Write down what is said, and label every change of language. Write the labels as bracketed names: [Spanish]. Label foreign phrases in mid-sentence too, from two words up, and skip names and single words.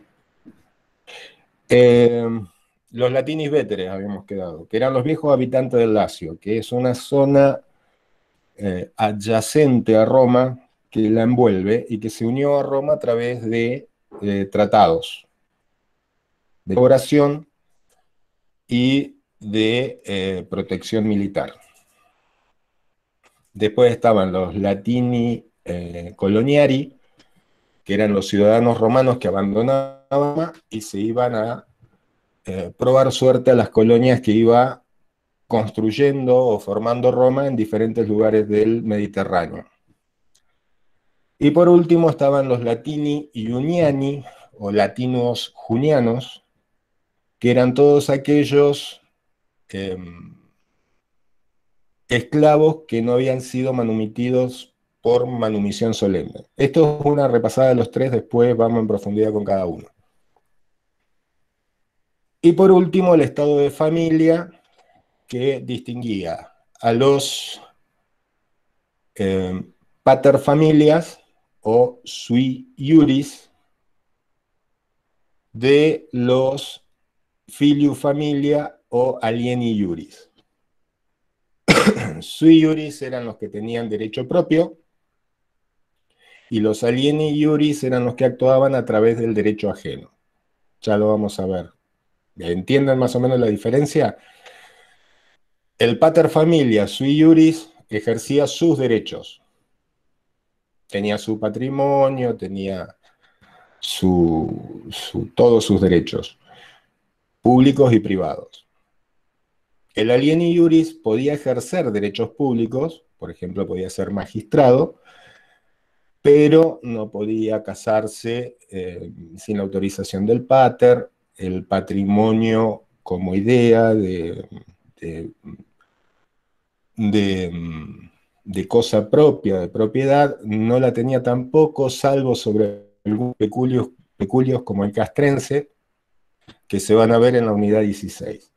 [Spanish] Los [Latin] latinis veteres [Spanish] habíamos quedado, que eran los viejos habitantes del Lacio, que es una zona adyacente a Roma que la envuelve y que se unió a Roma a través de tratados de colaboración y de protección militar. Después estaban los [Latin] latini coloniari, [Spanish] que eran los ciudadanos romanos que abandonaban Roma y se iban a probar suerte a las colonias que iba construyendo o formando Roma en diferentes lugares del Mediterráneo. Y por último estaban los [Latin] latini iuniani [Spanish] o latinos junianos, que eran todos aquellos eh, esclavos que no habían sido manumitidos por manumisión solemne. Esto es una repasada de los tres, después vamos en profundidad con cada uno. Y por último, el estado de familia, que distinguía a los paterfamilias o [Latin] sui iuris [Spanish] de los [Latin] filius familia [Spanish] o [Latin] alieni iuris. Sui iuris [Spanish] eran los que tenían derecho propio y los [Latin] alieni iuris [Spanish] eran los que actuaban a través del derecho ajeno. Ya lo vamos a ver. ¿Entienden más o menos la diferencia? El paterfamilia [Latin] sui iuris [Spanish] ejercía sus derechos. Tenía su patrimonio, tenía todos sus derechos, públicos y privados. El [Latin] alieni iuris [Spanish] podía ejercer derechos públicos, por ejemplo, podía ser magistrado, pero no podía casarse sin la autorización del pater. El patrimonio como idea de cosa propia, de propiedad, no la tenía tampoco, salvo sobre algunos peculios como el castrense, que se van a ver en la unidad 16.